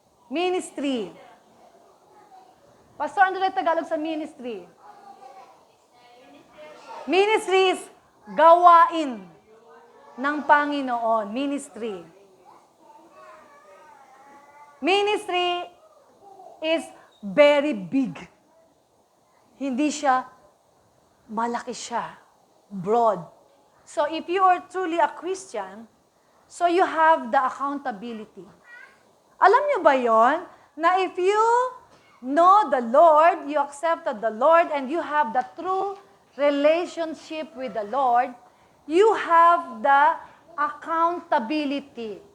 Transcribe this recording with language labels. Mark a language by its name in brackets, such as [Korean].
[Filipino] Ministry. Pastor, ano na Tagalog sa ministry? [English] Ministry is [Filipino] gawain ng Panginoon. [English] Ministry. Ministry is very big. [Filipino] Hindi siya, malaki siya, broad. [English] So if you are truly a Christian, so you have the accountability. [Filipino] Alam niyo ba yon? [English] Na if you know the Lord, you accepted the Lord, and you have the true relationship with the Lord, you have the accountability.